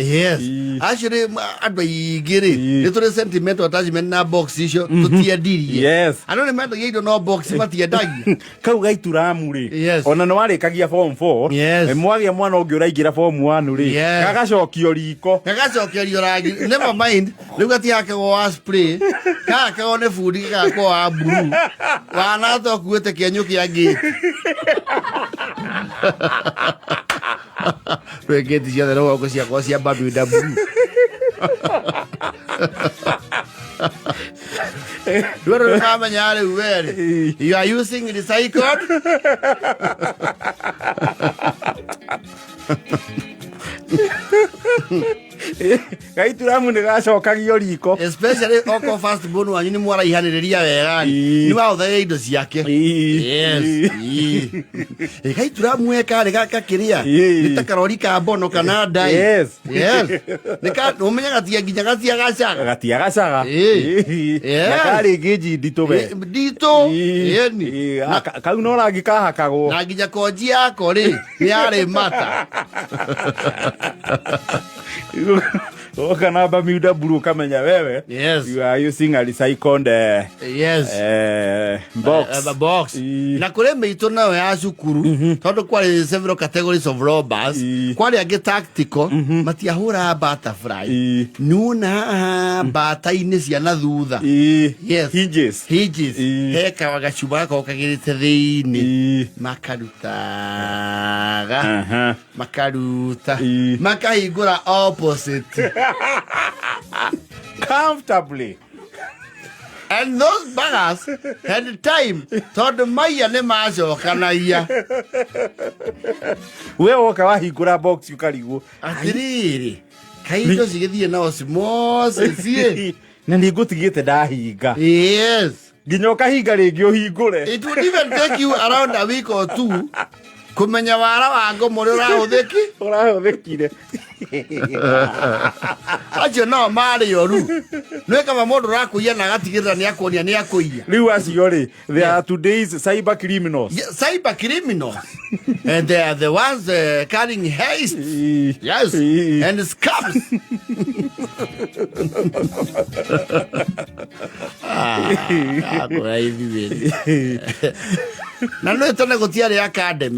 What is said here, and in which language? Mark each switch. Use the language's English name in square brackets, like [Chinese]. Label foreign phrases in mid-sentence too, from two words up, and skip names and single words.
[Kikuyu] Yes, actually andũ aingĩ-rĩ nĩ tũrĩ [English] sentimental attachment [Kikuyu] na box icio tũtiendirie. Yes, nĩ mendagia indo no box matiendagia kau ga Ithiramu-rĩ Yes. ona nĩ warĩkagia form 4 Yes. mwagĩa mwana ũngĩ ũraingĩra form 1-rĩ Yes. gagacokio riko gagacokerio rangi [English] never mind [Kikuyu] rĩu gatihakagwo wa spray gakagwo nĩ bundi gagakorwo wa blue wanata ũkuĩte kĩenyũ kĩa ngĩti rwĩ ngĩti ciothe no gũkũ ciakorwo cia BMW Dua nĩkamenya rĩu werĩ [English] you are using recycled [Kikuyu] Gaithĩramu nĩ gacokagio riko especially oko [English] first born [Kikuyu] wanyu nĩ mwaraihanĩrĩria wega nĩ wahũthagĩra indo ciake. Yes. Gaithĩramu karĩ gaka kĩrĩa nĩ ta karori ka mbono kana ndai. Yes. Ũmenya gatia nginya gatiagacaga na karĩ ngĩnji nditũ we nditũ kau no rangi kahakagwo na nginya konji yako rĩ nĩ yarĩ mata kana Bermuda blue kamenya wewe. Yes. [English] You are using a recycled box. [Kikuyu] Na kũrĩ mĩitũ nayo ya cukuru tondũ kwarĩ [English] several categories of robbers [Kikuyu] kwarĩ angĩ tactical matiahũra butterfly nuna bata-inĩ cia na thutha. Yes. Hinges heka gacuba gakorwo kagĩrĩte thĩinĩ makarutaga makaruta makahingũra opposite comfortably. [English] And those baggers had time [Kikuyu] tondũ maiya nĩ macokanagia we woka wahingũra box ũkarigwo atĩrĩrĩ kaindo cigĩthiĩ na osmosis na nĩ ngũtigĩte ndahinga. Yes, nginya ũkahinga rĩngĩ ũhingũre. [English] It would even take you around a week or two [Kikuyu] kumenya wara wa ngomo ũrĩa ũrahũthĩkire acio no marĩ oru nĩ kama mũndũ ũrakũiya na agatigĩrĩra nĩ akuonia nĩ akũiya. Rĩu acio rĩ [English] they are today's cyber criminals. Cyber criminals and they are the ones carrying haste. Yes, and scams. [Kikuyu] Na no tone gũtiarĩ academy.